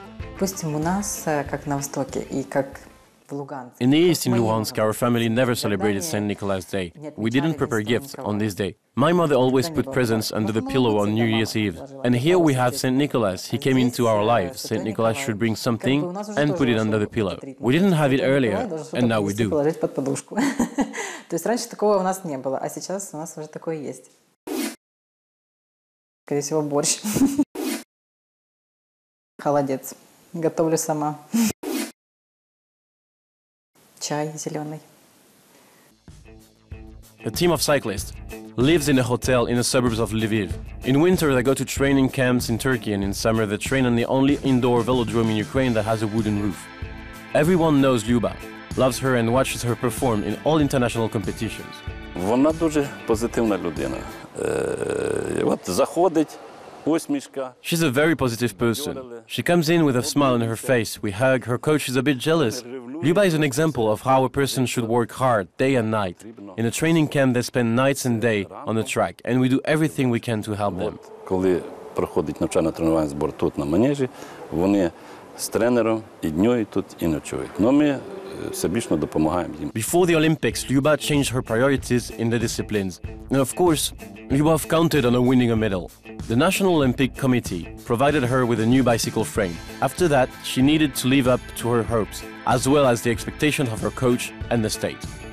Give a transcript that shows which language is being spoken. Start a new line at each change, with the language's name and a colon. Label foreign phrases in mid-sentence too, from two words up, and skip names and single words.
English: In the east in Luhansk, our family never celebrated St. Nicholas Day. We didn't prepare gifts on this day. My mother always put presents under the pillow on New Year's Eve. And here we have St. Nicholas. He came into our lives. St. Nicholas should bring something and put it under the pillow. We didn't have it earlier, and now we do.
Russian: То есть раньше такого у нас не было, а сейчас у нас уже такое есть. Скорее всего, борщ. Холодец. Готовлю сама. Чай зеленый.
English: A team of cyclists lives in a hotel in the suburbs of Lviv. In winter, they go to training camps in Turkey, and in summer, they train on the only indoor velodrome in Ukraine that has a wooden roof. Everyone knows Lyuba, loves her, and watches her perform in all international competitions.
Ukrainian: Вона дуже позитивна людина. От заходить, усмішка.
English: She's a very positive person. She comes in with a smile on her face. We hug. Her coach is a bit jealous. Lyuba is an example of how a person should work hard, day and night. In a training camp, they spend nights and day on the track, and we do everything we can to help them.
Ukrainian: Коли проходить навчально-тренувальний збор тут на манежі, вони з тренером і днюють тут, і ночують. Но ми всебічно допомагаємо їм.
English: Before the Olympics, Lyuba changed her priorities in the disciplines. And of course, Lyubov counted on winning a medal. The National Olympic Committee provided her with a new bicycle frame. After that, she needed to live up to her hopes, as well as the expectations of her coach and the state.